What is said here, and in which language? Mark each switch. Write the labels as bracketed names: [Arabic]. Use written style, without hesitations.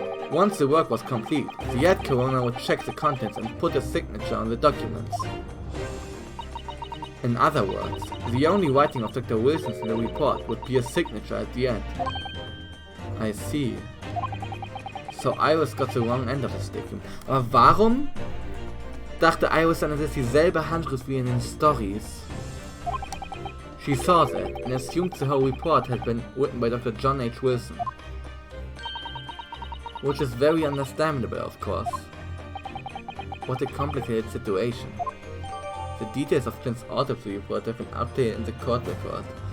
[English] Once the work was complete, the head coroner would check the contents and put a signature on the documents. In other words, the only writing of Dr. Wilson's in the report would be a signature at the end. I see. So Iris got the wrong end of the stick. [German] Aber warum dachte Iris dann, dass es dieselbe Handschrift wie in den Stories? [English] She saw that and assumed the whole report had been written by Dr. John H. Wilson. Which is very understandable, of course. What a complicated situation. The details of Clint's autopsy report have been updated in the court record.